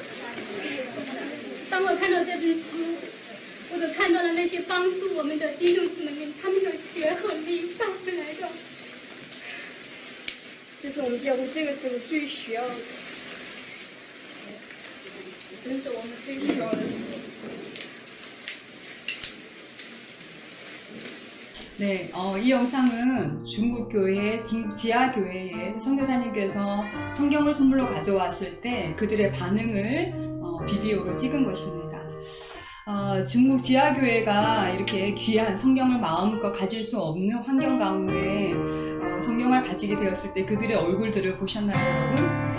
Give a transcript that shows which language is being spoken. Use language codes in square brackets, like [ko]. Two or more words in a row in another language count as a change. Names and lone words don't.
[zh] 当我看到这本书，我就看到了那些帮助我们的弟兄姊妹们，他们的血和力带回来的。这是我们教会这个时候最需要的，真是我们最需要的事。 [ko] 네, 이 영상은 중국 지하 교회에 선교사님께서 성경을 선물로 가져왔을 때 그들의 반응을 비디오로 찍은 것입니다. 중국 지하 교회가 이렇게 귀한 성경을 마음껏 가질 수 없는 환경 가운데 성경을 가지게 되었을 때 그들의 얼굴들을 보셨나요, 여러분?